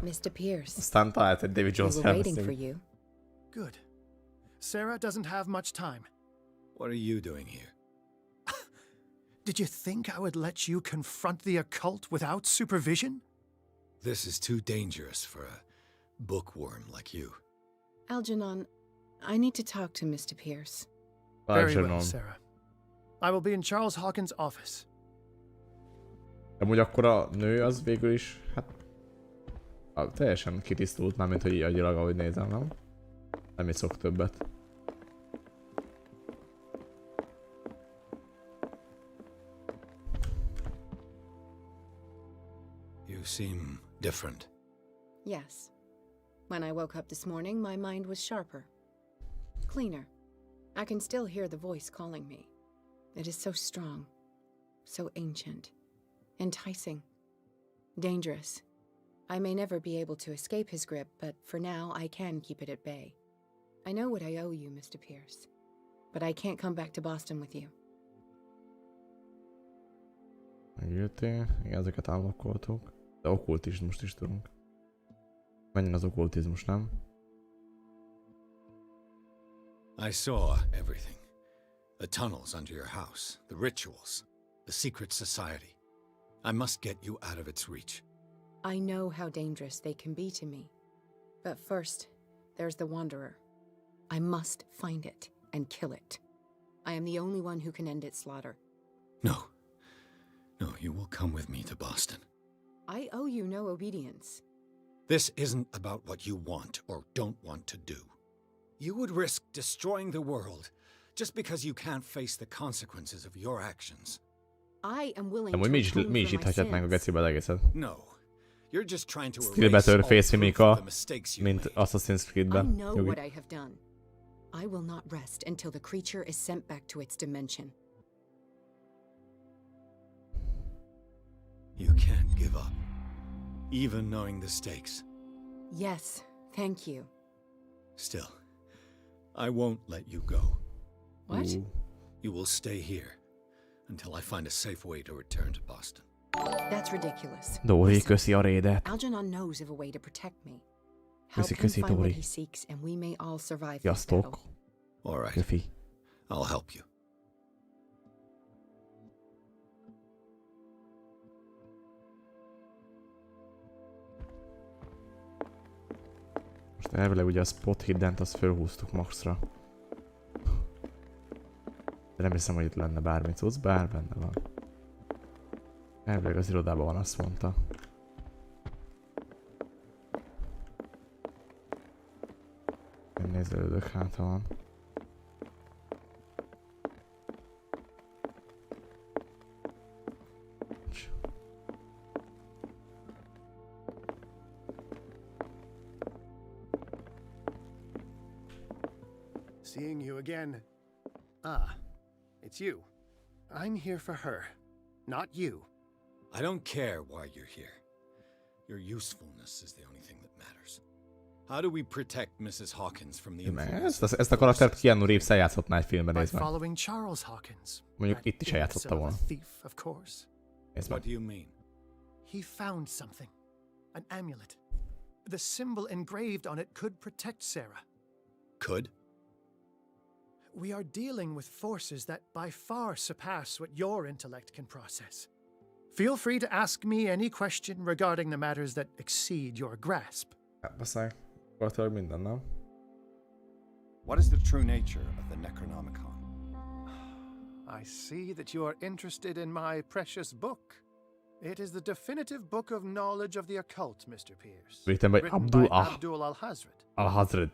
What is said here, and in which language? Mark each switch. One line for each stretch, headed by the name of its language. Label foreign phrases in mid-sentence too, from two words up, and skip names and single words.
English: Mr. Pierce.
Hungarian: Aztán talált egy David Jones
English: you. Good. Sarah doesn't have much time. What are you doing here? Did you think I would let you confront the occult without supervision? This is too dangerous for a bookworm like you. Algernon, I need to talk to Mr. Pierce. Very well, Sarah. I will be in Charles Hawkins' office.
Hungarian: Amúgy akkor a nő az végül is, hát teljesen kitisztult már, mint hogy így agyilag, ahogy nézem, nem? Nem iszok többet.
English: You seem different. Yes. When I woke up this morning, my mind was sharper. Cleaner. I can still hear the voice calling me. It is so strong. So ancient. Enticing. Dangerous. I may never be able to escape his grip, but for now I can keep it at bay. I know what I owe you, Mr. Pierce. But I can't come back to Boston with you.
Hungarian: Megjöttél, igen, ezeket állokkoltuk. De okkultizmust is tudunk. Menjen az okkultizmus, nem?
English: I saw everything. The tunnels under your house, the rituals, the secret society. I must get you out of its reach. I know how dangerous they can be to me. But first, there's the Wanderer. I must find it and kill it. I am the only one who can end its slaughter. No. No, you will come with me to Boston. I owe you no obedience. This isn't about what you want or don't want to do. You would risk destroying the world just because you can't face the consequences of your actions. I am willing
Hungarian: to mi is itt hagyhatnánk a gecibe az egészet.
English: No. You're just trying to
Hungarian: Stilbe tör fészi Mika, mint Assassin's Creed-ben.
English: I know what I have done. I will not rest until the creature is sent back to its dimension. You can't give up, even knowing the stakes. Yes, thank you. Still, I won't let you go. What? You will stay here until I find a safe way to return to Boston. That's ridiculous.
Hungarian: Dori, köszi a raidet.
English: Algernon knows of a way to protect me. Help
Hungarian: Köszi,
English: him
Hungarian: köszi,
English: find what
Hungarian: Dori.
English: he seeks, and we may all survive this
Hungarian: Sziasztok.
English: battle. All right.
Hungarian: Köfi.
English: I'll help you.
Hungarian: Most elvileg ugye a
English: spot hiddent
Hungarian: azt fölhúztuk maxra. De nem hiszem, hogy itt lenne bármi cucc, bár benne van. Elvileg az irodában van, azt mondta. Én nézelődök, hát ha van.
English: Seeing you again. Ah, it's you. I'm here for her, not you. I don't care why you're here. Your usefulness is the only thing that matters. How do we protect Mrs. Hawkins from the influence?
Hungarian: Ezt a karaktert Keanu Reeves eljátszhatná egy filmben,
English: By
Hungarian: nézd meg.
English: following Charles Hawkins.
Hungarian: Mondjuk itt is eljátszotta volna.
English: Thief, of course.
Hungarian: Nézd
English: What
Hungarian: meg.
English: do you mean? He found something. An amulet. The symbol engraved on it could protect Sarah. Could? We are dealing with forces that by far surpass what your intellect can process. Feel free to ask me any question regarding the matters that exceed your grasp.
Hungarian: Beszélj. Gyakorlatilag minden, nem?
English: What is the true nature of the Necronomicon? I see that you are interested in my precious book. It is the definitive book of knowledge of the occult, Mr. Pierce. Written by Abdul al-Hazred. Al-Hazred.